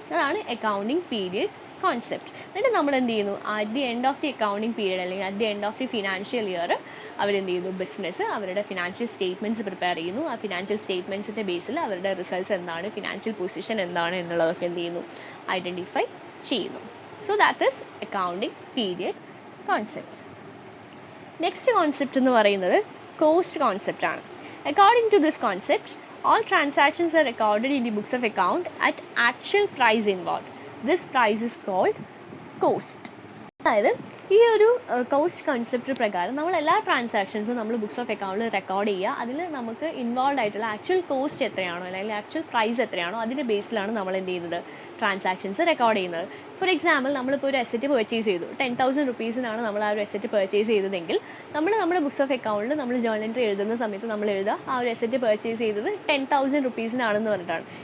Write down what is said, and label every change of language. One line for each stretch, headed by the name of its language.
Malayalam: അതാണ് accounting period concept. എന്നിട്ട് നമ്മൾ എന്ത് ചെയ്യുന്നു,
English: at the end of the accounting period
Malayalam: അല്ലെങ്കിൽ at the end of the financial year അവരെന്ത് ചെയ്യുന്നു, ബിസിനസ് അവരുടെ ഫിനാൻഷ്യൽ സ്റ്റേറ്റ്മെൻറ്റ്സ് പ്രിപ്പയർ ചെയ്യുന്നു. ആ ഫിനാൻഷ്യൽ സ്റ്റേറ്റ്മെൻറ്റ്സിൻ്റെ ബേസിൽ അവരുടെ റിസൾട്ട്സ് എന്താണ്, ഫിനാൻഷ്യൽ പൊസിഷൻ എന്താണ് എന്നുള്ളതൊക്കെ എന്ത് ചെയ്യുന്നു, ഐഡൻറ്റിഫൈ ചെയ്യുന്നു.
English: So that is accounting period concept.
Malayalam: Next concept എന്ന് പറയുന്നത് cost കോൺസെപ്റ്റാണ്.
English: According to this concept, all transactions are recorded in the books of account at actual price involved. This price is called cost.
Malayalam: അതായത് ഈ ഒരു cost concept പ്രകാരം നമ്മൾ എല്ലാ ട്രാൻസാക്ഷൻസും നമ്മൾ books of അക്കൗണ്ടിൽ റെക്കോർഡ് ചെയ്യുക. അതിൽ നമുക്ക് ഇൻവോൾവ് ആയിട്ടുള്ള ആക്ച്വൽ കോസ്റ്റ് എത്രയാണോ അല്ലെങ്കിൽ ആക്ച്വൽ പ്രൈസ് എത്രയാണോ അതിൻ്റെ ബേസിലാണ് നമ്മൾ എന്ത് ചെയ്യുന്നത്, ട്രാൻസാക്ഷൻസ് റെക്കോർഡ് ചെയ്യുന്നത്. ഫോർ എക്സാമ്പിൾ, നമ്മളിപ്പോൾ ഒരു അസറ്റ് പർച്ചേസ് ചെയ്തു, 10,000 റുപ്പീസിനാണ് നമ്മൾ ആ ഒരു അസറ്റ് പർച്ചേസ് ചെയ്തതെങ്കിൽ നമ്മൾ നമ്മുടെ ബുക്സ് ഓഫ് അക്കൗണ്ടിൽ നമ്മൾ ജേർണൽ എൻട്രി എഴുതുന്ന സമയത്ത് നമ്മൾ എഴുതുക ആ ഒരു അസറ്റ് പർച്ചേസ് ചെയ്തത് 10,000 റുപ്പീസിനാണെന്ന് പറഞ്ഞിട്ടാണ്.